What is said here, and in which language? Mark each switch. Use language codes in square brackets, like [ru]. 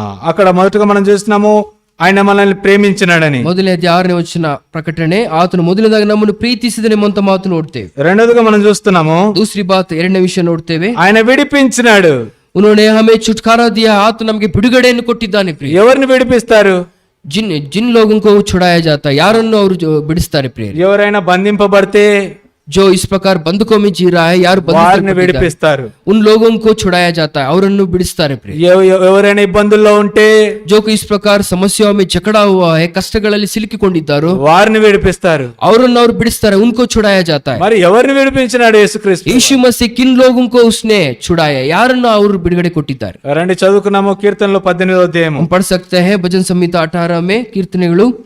[te] అక్కడ మొదటగా మనం చూస్తున్నాము ఆయన మనల్ని ప్రేమించినాడని. [kn] ಮೊದಲನೇ ಅಧ್ಯಾಯ 6ನೇ ವಚನ ಪ್ರಕಟಣೆ, ಆತನು ಮೊದಲನೇದಾಗಿ ನಮ್ಮನ್ನು ಪ್ರೀತಿಸಿದನೆ ಅಂತ ಮಾತು ನೋಡ್ತೇವೆ. [te] రెండోదిగా మనం చూస్తున్నాము [hi] दूसरी बात, [kn] ಎರಡನೇ ವಿಷಯ ನೋಡ್ತೇವೆ, [te] ఆయన విడిపించినాడు. [hi] उन्होंने हमें छुटकारा दिया. [kn] ಆತನು ನಮಗೆ ಬಿಡುಗಡೆಯನ್ನು ಕೊಟ್ಟಿದ್ದಾನೆ. ಪ್ರಿಯ, [te] ఎవరిని విడిపిస్తారు? [hi] जिन लोगों को छुड़ाया जाता है, [kn] ಯಾರನ್ನು ಅವರು ಬಿಡಿಸ್ತಾರೆ. ಪ್ರಿಯ, [te] ఎవరైనా బంధింపబడితే [hi] जो इस प्रकार बंधकों में जी रहा है, [kn] ಯಾರು [te] వారిని విడిపిస్తారు. [hi] उन लोगों को छुड़ाया जाता है, [kn] ಅವರನ್ನು ಬಿಡಿಸ್ತಾರೆ. ಪ್ರಿಯ, [te] ఎవరైనా ఇబ్బందుల్లో ఉంటే, [hi] जो कि इस प्रकार समस्याओं में जकड़ा हुआ है, [kn] ಕಷ್ಟಗಳಲ್ಲಿ ಸಿಲುಕಿಕೊಂಡಿದ್ದಾರೋ [te] వారిని విడిపిస్తారు. [kn] ಅವರನ್ನು ಅವರು ಬಿಡಿಸ್ತಾರೆ, [hi] उनको छुड़ाया जाता है. [te] మరి ఎవరిని విడిపించినాడు యేసుక్రీస్తు? [hi] यीशु मसीह किन लोगों को उसने छुड़ाया, [kn] ಯಾರನ್ನು ಅವರು ಬಿಡುಗಡೆ ಕೊಟ್ಟಿದ್ದಾರೆ? [te] రండి చదువుకున్నాము కీర్తనలు 18వ అధ్యాయము. [hi] हम पढ़ सकते हैं भजन संहिता 18 में कीर्तनेಗಳು